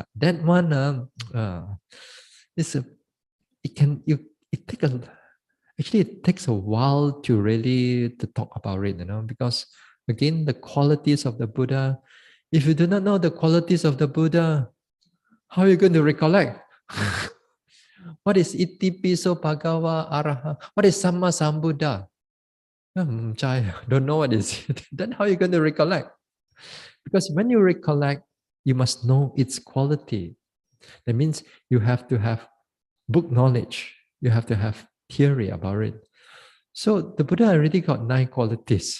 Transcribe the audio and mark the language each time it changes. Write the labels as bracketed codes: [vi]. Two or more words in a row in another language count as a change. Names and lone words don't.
[en] That one is a, it can you it take a actually it takes a while to really to talk about it, because again the qualities of the Buddha. If you do not know the qualities of the Buddha, how are you going to recollect? What is [pi] iti piso bhagava araha? [en] What is [pi] samma sambuddha? [en] Don't know what is it. Then how are you going to recollect? Because when you recollect, you must know its quality. That means you have to have book knowledge. You have to have theory about it. So the Buddha already got 9 qualities.